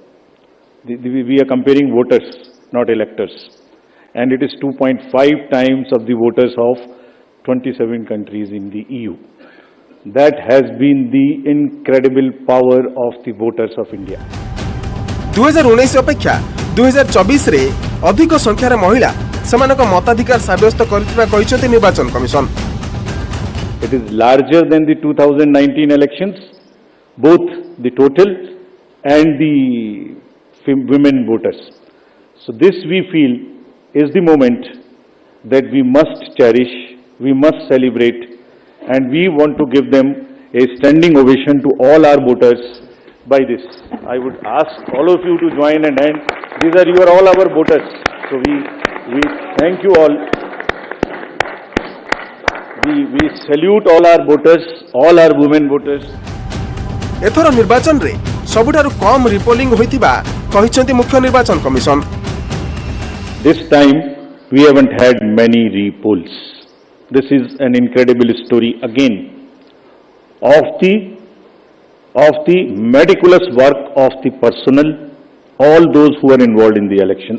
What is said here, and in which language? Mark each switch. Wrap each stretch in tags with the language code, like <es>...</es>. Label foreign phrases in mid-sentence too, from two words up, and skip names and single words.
<en>We are comparing voters, not electors. And it is 2.5 times of the voters of 27 countries in the EU. That has been the incredible power of the voters of India.</en> <or>2019 ଅପେକ୍ଷା 2024 ରେ ଅଧିକ ସଂଖ୍ୟାର ମହିଳା ସେମାନଙ୍କ ମତାଧିକାର ସାବ୍ୟସ୍ତ କରିଥିବା କହିଛନ୍ତି ନିର୍ବାଚନ କମିଶନ।</or> <en>It is larger than the 2019 elections, both the total and the women voters. So this we feel is the moment that we must cherish, we must celebrate, and we want to give them a standing ovation to all our voters by this. I would ask all of you to join and hand. These are all our voters. So we thank you all. We salute all our voters, all our women voters.</en> <or>ଏଥର ନିର୍ବାଚନ ରେ ସବୁଠାରୁ କମ୍ ରିପୋଲିଂ ହୋଇଥିବା କହିଛନ୍ତି ମୁଖ୍ୟ ନିର୍ବାଚନ କମିଶନ।</or> <en>This time we haven't had many repolls. This is an incredible story again of the meticulous work of the personnel, all those who are involved in the election.</en>